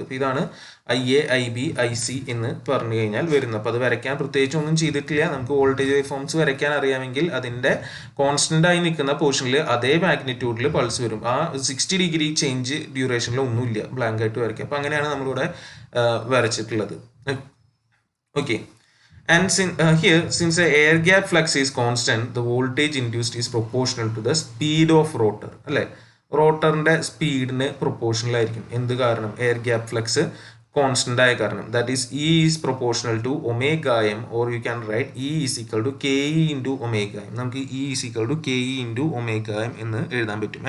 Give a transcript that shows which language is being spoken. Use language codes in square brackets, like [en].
[ml] അപ്പോൾ ഇതാണ് IA, IB, IC എന്ന് പറഞ്ഞു കഴിഞ്ഞാൽ വരുന്നത്. അപ്പോൾ അത് വരയ്ക്കാൻ പ്രത്യേകിച്ച് ഒന്നും ചെയ്തിട്ടില്ല. നമുക്ക് വോൾട്ടേജ് വേവ് ഫോംസ് വരയ്ക്കാൻ അറിയാമെങ്കിൽ അതിൻ്റെ കോൺസ്റ്റന്റ് ആയി നിൽക്കുന്ന പോർഷനിൽ അതേ മാഗ്നിറ്റ്യൂഡിൽ പൾസ് വരും. ആ 60 ഡിഗ്രി ചേഞ്ച് ഡ്യൂറേഷനിൽ ഒന്നുമില്ല, ബ്ലാങ്ക് ആയിട്ട് വരയ്ക്കുക. അപ്പോൾ അങ്ങനെയാണ് നമ്മളിവിടെ വരച്ചിട്ടുള്ളത്. [en] Okay, and here since the air gap flux is constant, the voltage induced is proportional to the speed of rotor. [ml] അല്ലേ, റോട്ടറിന്റെ സ്പീഡിന് പ്രൊപ്പോർഷണൽ ആയിരിക്കും. എന്ത് കാരണം, എയർ ഗ്യാപ്പ് ഫ്ലക്സ് കോൺസ്റ്റന്റ് ആയ കാരണം. [en] That is E is proportional to omega M, or you can write E is equal to KE into omega M. [ml] നമുക്ക് [en] E is equal to KE into omega M [ml] എന്ന് എഴുതാൻ പറ്റും.